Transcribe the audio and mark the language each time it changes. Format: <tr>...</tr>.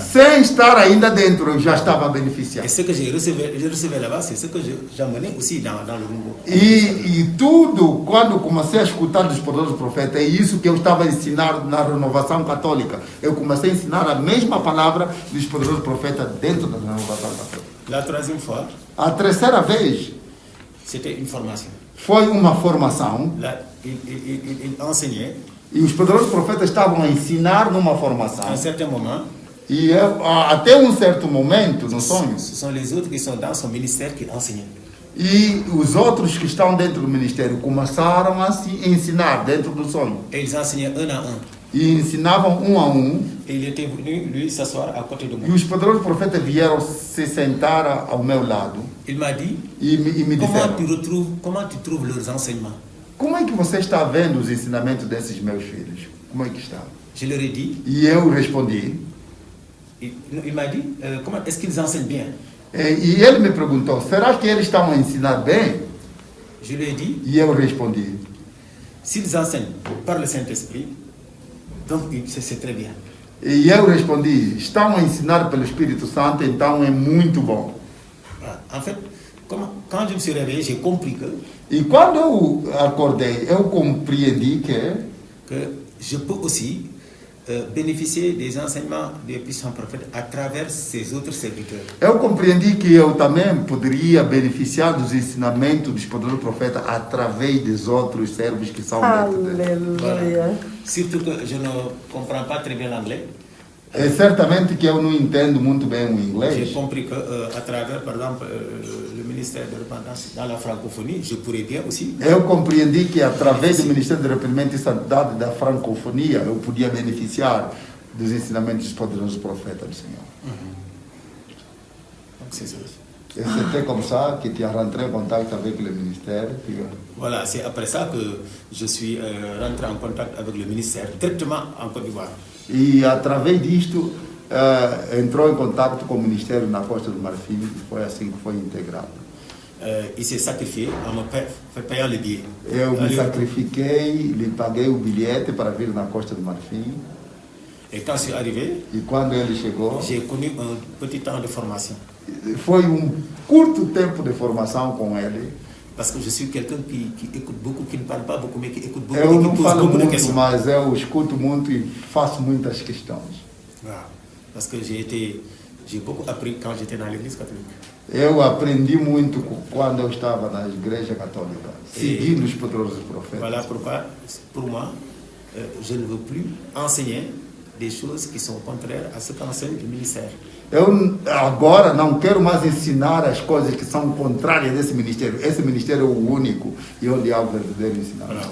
<pt>Sem estar ainda dentro, eu já estava a beneficiar.</pt> <fr>Et ce que je recevais là-bas, c'est ce que j'amenais aussi dans le nouveau.</fr> <pt>E tudo, quando comecei a escutar dos poderosos profetas, é isso que eu estava a ensinar na renovação católica. Eu comecei a ensinar a mesma palavra dos poderosos profetas dentro da renovação católica.</pt> <fr>La troisième fois,</fr> <pt>A terceira vez</pt> <fr>c'était une formation.</fr> <pt>foi uma formação,</pt> <fr>Là, il enseignait.</fr> <pt>e os poderosos profetas estavam a ensinar numa</pt> <fr>À</fr> <pt>formação.</pt> <fr>un certain moment,</fr> <pt>E até um certo momento, no sonho,</pt> <fr>ce sont les autres qui sont dans son ministère qui enseignaient.</fr> <pt>e os outros que estão dentro do ministério começaram a se ensinar dentro do sonho.</pt> <fr>Et ils enseignaient un à un.</fr> <pt>E ensinavam um a um,</pt> <fr>Et il était venu, lui, s'asseoir à côté de moi.</fr> <pt>e os poderosos profetas vieram se sentar ao meu lado</pt> <fr>Il m'a dit,</fr> <pt>e me disseram:</pt> <fr>comment tu trouves leurs enseignements?</fr> <pt>como é que você está vendo os ensinamentos desses meus filhos? Como é que está?</pt> <fr>Je leur ai dit,</fr> <pt>E eu respondi,</pt> <fr>il m'a dit, comment est-ce qu'ils enseignent bien?</fr> <pt>e ele me perguntou: será que eles estão a ensinar bem?</pt> <fr>Je lui ai dit,</fr> <pt>E eu respondi:</pt> <fr>s'ils enseignent par le Saint-Esprit, donc c'est très bien.</fr> <pt>e eu respondi: estão a ensinar pelo Espírito Santo, então é muito bom.</pt> <fr>Voilà. En fait, quand je me suis réveillé, j'ai compris</fr> <pt>E quando eu acordei, eu compreendi</pt> <fr>que je peux aussi bénéficier des enseignements des puissants prophètes à travers ces autres serviteurs.</fr> <pt>eu compreendi que eu também poderia beneficiar dos ensinamentos dos poderosos profetas através dos outros servos que são dentro dele. Aleluia!</pt> <fr>Surtout que je ne comprends pas très bien l'anglais.</fr> <pt>É certamente que eu não entendo muito bem o</pt> <fr>J'ai</fr> <pt>inglês.</pt> <fr>compris qu'à travers, par exemple, le ministère de repentance dans la francophonie, je pourrais bien aussi.</fr> <pt>Eu compreendi que através do Ministério de Arrependimento e Santidade da Francofonia eu podia beneficiar dos ensinamentos dos poderosos profetas do Senhor.</pt> <fr>Donc c'est ça. Et c'était comme ça que tu es rentré en contact avec le ministère. Voilà, c'est après ça que je suis rentré en contact avec le ministère, directement en Côte d'Ivoire.</fr> <pt>E através disto entrou em contato com o Ministério na Costa do Marfim e foi assim que foi integrado.</pt> <fr>Il s'est sacrifié en me payant le billet.</fr> <pt>Eu me</pt> <fr>Allez,</fr> <pt>sacrifiquei, lhe paguei o bilhete para vir na Costa do Marfim.</pt> <fr>Et quand je suis arrivé,</fr> <pt>E quando ele chegou,</pt> <fr>j'ai connu un petit temps de formation.</fr> <pt>foi curto tempo de formação com ele.</pt> <fr>Parce que je suis quelqu'un qui écoute beaucoup, qui ne parle pas beaucoup, mais qui écoute beaucoup</fr> <pt>Eu</pt> <fr>et qui</fr> <pt>não</pt> <fr>pose</fr> <pt>falo</pt> <fr>beaucoup de</fr> <pt>muito,</pt> <fr>questions.</fr> <pt>mas eu escuto muito e faço muitas questões.</pt> <fr>Voilà. Parce que j'ai beaucoup appris quand j'étais dans l'église catholique.</fr> <pt>Eu aprendi muito quando eu estava na igreja católica, seguindo os poderosos profetas.</pt> <fr>Voilà pourquoi, pour moi, je ne veux plus enseigner des choses qui sont contraires à ce qu'enseigne le ministère.</fr> <pt>Eu agora não quero mais ensinar as coisas que são contrárias desse ministério. Esse ministério é o único e onde há o verdadeiro ensinamento.</pt>